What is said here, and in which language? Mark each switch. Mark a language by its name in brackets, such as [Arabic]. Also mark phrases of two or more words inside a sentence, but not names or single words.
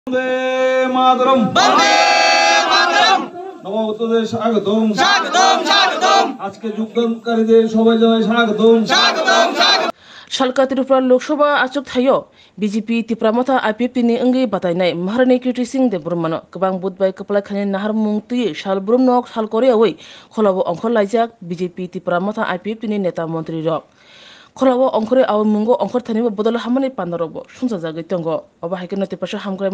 [Sanskrit] বন্দে মাতরম বন্দে মাতরম [Bangla] নবগতদের স্বাগতম স্বাগতম স্বাগতম আজকে যোগদানকারীদের সবাই জানাই স্বাগতম স্বাগতম স্বাগতম [Kok Borok] Shalka Tripura Lok Sabha achuk thayo BJP Tipramata IPP ni engi batainai Maharani Kirti Singh de Burmano kabang budbai kapla khane nahar mungti shal brumnok shal kore awai kholabo ongkhor laijak BJP Tipramata IPP ni neta mantri rok kholabo ongkhore aw mungo ongkhor thani bodol hamani pandarobo sunsa jagai tongo oba haikena tipasha hamkrai